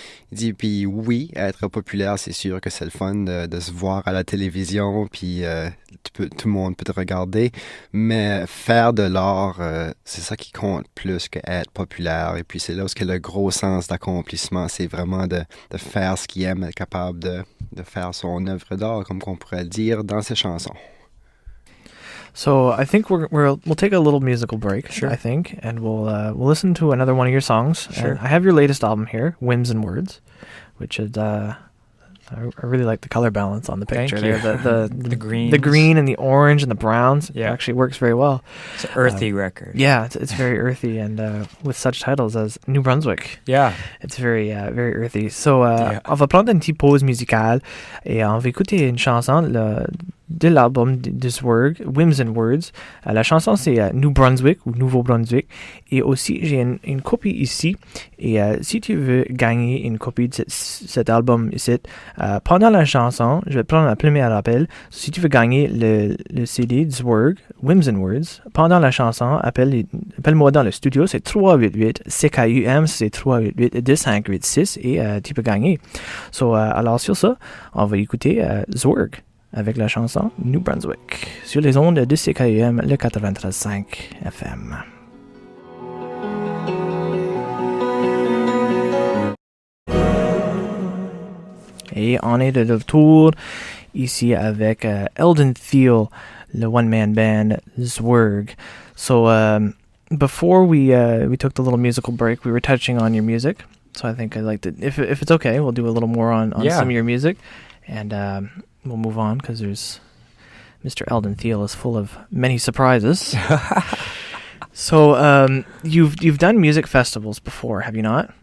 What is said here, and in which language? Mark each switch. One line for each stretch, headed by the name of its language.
French: Il dit, puis oui, être populaire, c'est sûr que c'est le fun de se voir à la télévision, puis tout le monde peut te regarder, mais faire de l'art, c'est ça qui compte plus qu'être populaire. Et puis c'est là où il y a le gros sens d'accomplissement, c'est vraiment de faire ce qu'il aime, être capable de faire son œuvre d'art, comme qu'on pourrait le dire, dans ses chansons.
English: So I think we'll take a little musical break, Sure. I think, and we'll listen to another one of your songs. Sure. And I have your latest album here, Whims and Words, which is I really like the color balance on the picture. Thank you. There. The greens. The green and the orange and the browns. Yeah. It actually works very well. It's an earthy record. Yeah, it's very earthy, and with such titles as New Brunswick, Yeah. it's very earthy. So Yeah.
French: on va prendre une petite pause musicale et on va écouter une chanson de l'album de ZWeRG, Whims and Words. La chanson c'est New Brunswick ou Nouveau-Brunswick, et aussi j'ai une copie ici, et si tu veux gagner une copie de cet album ici, pendant la chanson, je vais prendre un premier appel. Si tu veux gagner le CD de ZWeRG, Whims and Words, pendant la chanson, appelle-moi dans le studio, c'est 388 CKUM, c'est 388 2586, et tu peux gagner. So, alors sur ça, on va écouter ZWeRG avec la chanson New Brunswick sur les ondes de CKUM, le 93.5 FM. Et on est de retour ici avec Eldon Thiel, le one-man band ZWeRG.
English: So before we took the little musical break, we were touching on your music. So I think I'd like to, if it's okay, we'll do a little more on some of your music, and we'll move on because there's Mr. Eldon Thiel is full of many surprises. So you've done music festivals before, have you not?